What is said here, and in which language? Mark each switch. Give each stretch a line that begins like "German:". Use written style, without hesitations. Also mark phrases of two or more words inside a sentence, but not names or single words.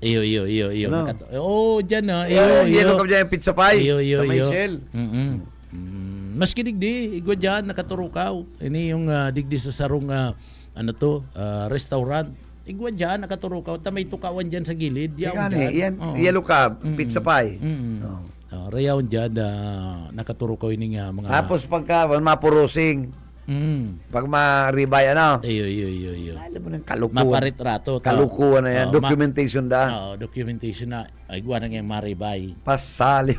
Bikol: Iyo. Dyan na. Yellow Cab
Filipino: dyan yung
Bikol: pizza pie. Sa may Shell. Maski digdi, igwa dyan, nakaturukaw. Ini yung digdi sa sarong, restaurant. Igwa dyan, nakaturukaw. Tamay tukawan dyan sa gilid. Yellow Cab, pizza pie. Reaon dyan, nakaturukaw ini nga mga... Tapos pagka mapurusing, pag ma-ribay, Iyo.
Filipino: alam mo ng kalukuhan.
Bikol: Maparitrato. Kalukuhan na yan. Documentation Documentation na. Ay, guwa na nga maribay. Pasali.